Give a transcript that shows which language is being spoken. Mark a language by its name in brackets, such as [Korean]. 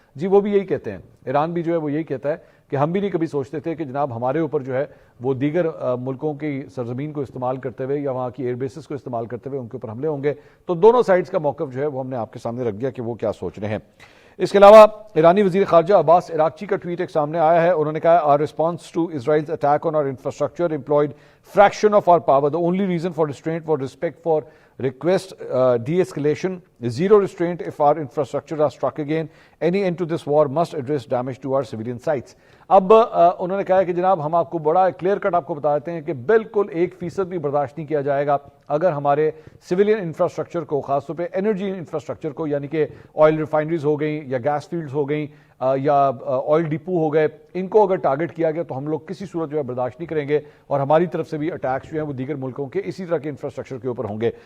[Urdu] جی وہ بھی یہی کہتے ہیں، ایران بھی جو ہے وہ یہی کہتا ہے کہ ہم بھی نہیں کبھی سوچتے تھے کہ جناب ہمارے اوپر جو ہے وہ دیگر ملکوں کی سرزمین کو استعمال کرتے ہوئے یا وہاں کی ایئر بیسز کو استعمال کرتے ہوئے ان کے اوپر حملے ہوں گے. تو دونوں سائڈز کا موقف جو ہے وہ ہم نے آپ کے سامنے رکھ دیا کہ وہ کیا سوچ رہے ہیں. اس کے علاوہ ایرانی وزیر خارجہ عباس عراقچی کا ٹویٹ ایک سامنے آیا ہے. انہوں نے کہا [English] our response to Israel's attack on our infrastructure employed fraction of our power. The only reason for restraint was respect for request de-escalation. Zero restraint if our infrastructure are struck again. Any end to this war must address damage to our civilian sites. [Urdu] اب انہوں نے کہا کہ جناب ہم آپ کو بڑا کلیئر کٹ آپ کو بتاتے ہیں کہ بالکل 1% بھی برداشت نہیں کیا جائے گا اگر ہمارے سویلین انفراسٹرکچر کو، خاص طور پہ انرجی انفراسٹرکچر کو، یعنی کہ آئل ریفائنریز ہو گئیں یا گیس فیلڈز ہو گئیں یا آئل ڈپو ہو گئے، ان کو اگر ٹارگٹ کیا گیا تو ہم لوگ کسی صورت جو ہے برداشت نہیں کریں گے اور ہماری طرف سے بھی اٹیکس جو ہیں وہ دیگر ملکوں کے اسی طرح کے انفراسٹرکچر کے اوپر ہوں گے.